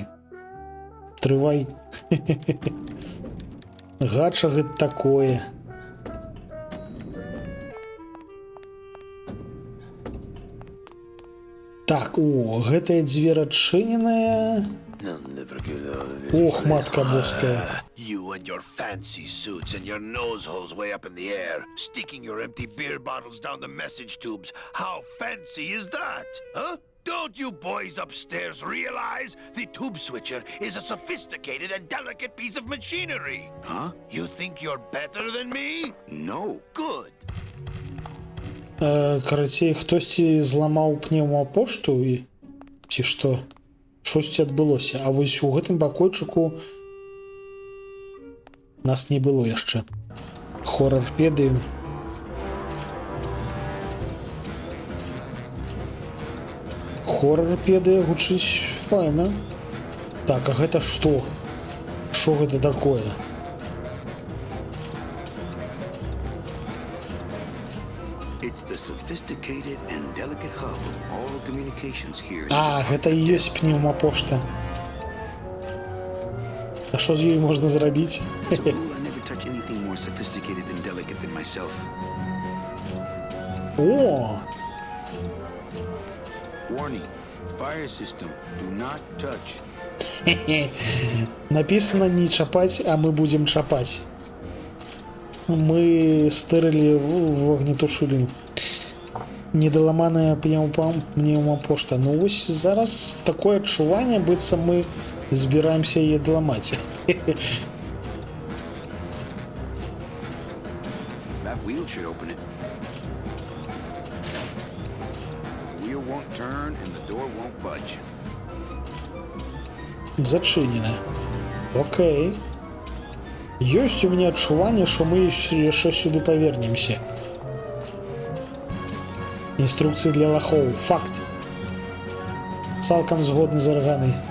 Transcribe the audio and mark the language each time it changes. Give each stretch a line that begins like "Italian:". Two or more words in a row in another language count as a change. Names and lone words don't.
Belarusian: Трывай. Гача гэта такое. Так, о, гэтая дзверь адчыненая. Ох, матка боская.
English: You and your fancy suits and your nose holes way up in the air, sticking your empty beer bottles down the message tubes. How fancy is that? Huh? Don't you boys upstairs realize the tube switcher is a sophisticated and delicate piece of machinery? Huh? You think you're better than me? No. Good.
Belarusian: Карацей, хтосьці зламаў пнеўмапошту і ці што? Штосьці адбылося. А вось у гэтым пакойчыку нас не было яшчэ. Хорарпедыю. Хорарпедыя гучыць файна. Так, а гэта што? Што гэта такое?
English: It's the sophisticated and delicate hub of all communications here.
Belarusian: А, гэта і ёсць пнеўмапошта. А што з ёй можна зрабіць?
English: As a rule, I never touch anything more sophisticated and delicate than myself.
Belarusian: О!
English: Warning. Fire system. Do not touch.
Belarusian: Написано не чапаць, а мы будем чапаць. Мы стырылі вогнетушыльню. Недаламаная пнеўмапошта. Ну вось зараз такое адчуванне, быццам мы збіраемся яе даламаць.
English: That wheel should open it. The wheel won't turn and the door won't budge.
Belarusian: Зачынена. Окей. Ёсць у мяне адчуванне, што мы яшчэ сюды павернемся. Інструкцыі для лахоў. Факт. Цалкам згодны з арганай.